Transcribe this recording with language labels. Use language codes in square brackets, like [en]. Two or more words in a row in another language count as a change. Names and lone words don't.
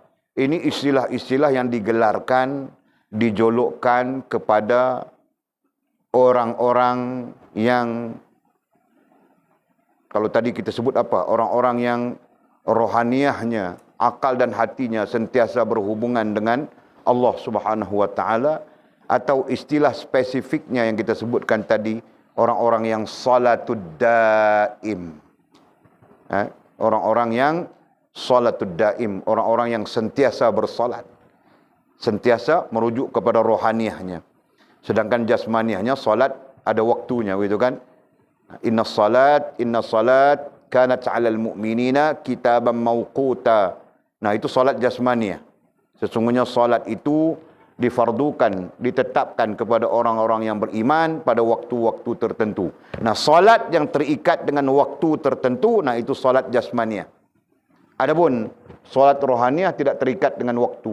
[ms] Ini istilah-istilah yang digelarkan, dijolokkan kepada orang-orang yang, kalau tadi kita sebut apa? Orang-orang yang rohaniahnya, akal dan hatinya sentiasa berhubungan dengan Allah [ar] سبحانه وتعالى, [ms] atau istilah spesifiknya yang kita sebutkan tadi, orang-orang yang [ar] صلاة الدائم. [ms] Orang-orang yang [ar] صلاة الدائم, [ms] orang-orang yang sentiasa bersalat. Sentiasa merujuk kepada rohaniahnya. Sedangkan jasmaniahnya salat ada waktunya, gitu kan? [ar] إن الصلاة كانت على المؤمنين كتابا موقوتا. [ms] Nah, itu salat jasmaniah. Sesungguhnya salat itu difardukan, ditetapkan kepada orang-orang yang beriman pada waktu-waktu tertentu. Nah, salat yang terikat dengan waktu tertentu, nah itu salat jasmaniah. Adapun salat rohaniah tidak terikat dengan waktu.